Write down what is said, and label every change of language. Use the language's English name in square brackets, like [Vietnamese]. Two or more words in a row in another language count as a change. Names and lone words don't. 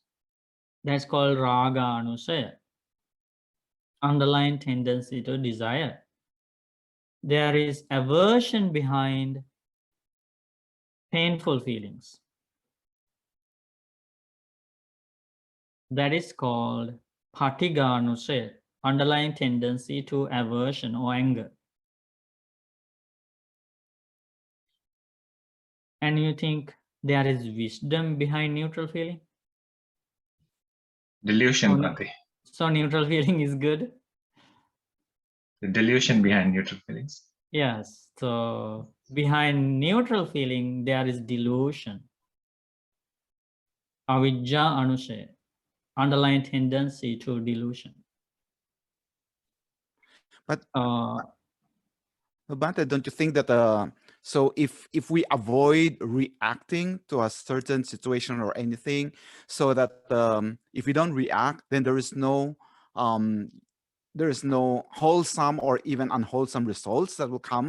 [English] That's called [Pali] raga anusaya, [English] underlying tendency to desire. There is aversion behind painful feelings. That is called [Pali] patigha anusaya, [English] underlying tendency to aversion or anger. And you think there is wisdom behind neutral feeling? Delusion, Bhante. So neutral feeling is good? The delusion behind neutral feelings. Yes. So behind neutral feeling, there is delusion. [Pali] Avijja anusaya, [English] underlying tendency to delusion. But Bhante, don't you think that so if we avoid reacting to a certain situation or anything, so that if we don't react, then there is no wholesome or even unwholesome results that will come.